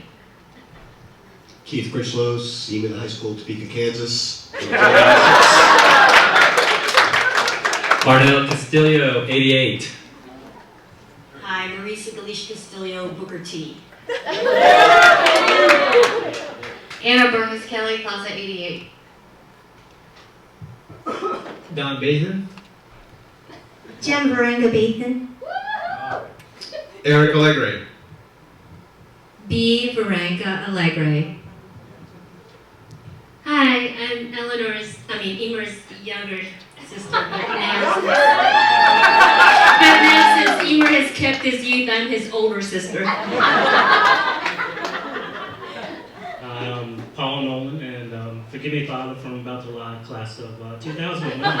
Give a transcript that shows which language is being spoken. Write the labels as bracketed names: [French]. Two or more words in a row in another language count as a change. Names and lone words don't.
[English] Keith Critchlow, Seaman High School, Topeka, Kansas. Parnell Castillo, 88. Hi, Marisa Galish Castillo, Booker T. Anna Burns Kelly, class of 88. Don Bathan. Jem Varanga Bathan. Eric Allegre. B. Varanka Allegre. Hi, I'm Emer's younger sister. But now since Emer has kept his youth, I'm his older sister. Paul Nolan, and forgive me, Father, from about to lie, class of 2001.